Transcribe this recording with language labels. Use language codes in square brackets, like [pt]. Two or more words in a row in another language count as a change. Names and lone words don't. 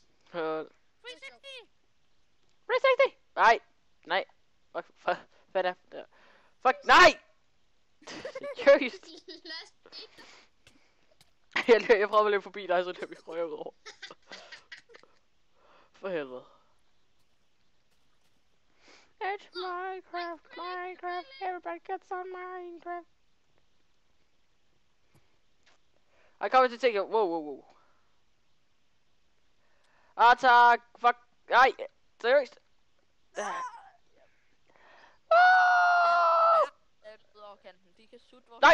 [da] 360! 360! Nej. Fuck, hvad er det? Fuck, nej! Seriøst. Jeg prøver at løbe forbi dig, så løber jeg røg over. For helvede. [en] It's Minecraft, everybody gets on Minecraft. [da] I kommer til at tænke, wow. Tak, fuck, nej, seriøst. De kan sutte vores...